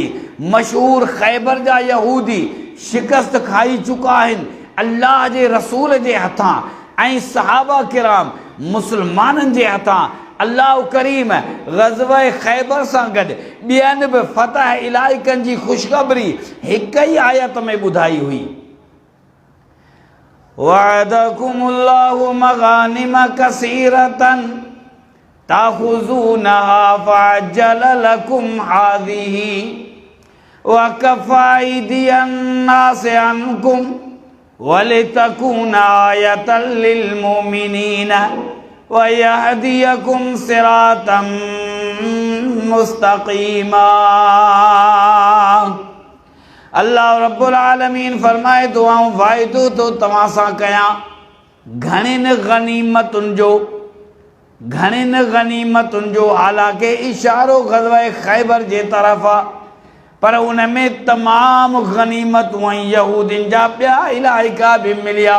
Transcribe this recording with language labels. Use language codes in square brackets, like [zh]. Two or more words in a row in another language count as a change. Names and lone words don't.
[sd] मशहूर ख़ैबर जा यहूदी शिकस्त खाई चुका आहिनि अल्लाह जे रसूल जे हथां, ऐं सहाबा किराम मुसलमाननि जे हथां। अल्लाह करीम ग़ज़वा ख़ैबर सां गॾु ॿियनि बि फतह इलाइक़नि जी ख़ुशख़बरी हिक ई आयत में ॿुधाई हुई। [ar] وعدكم الله مغانم كثيرة تأخذونها فعجل لكم هذه وكف أيدي الناس عنكم ولتكون آية للمؤمنين ويهديكم صراطا مستقيما. الله رب العالمين [sd] फरमाए थो, आऊं वाइदो तो तव्हां सां कयां घणिन गनीमतुनि जो, हालांकि इशारो ग़ज़वा ख़ैबर जे तरफ़ आहे, पर उन में तमाम गनीमतूं ऐं यहूदियुनि जा ॿिया इलाइक़ा बि मिलिया।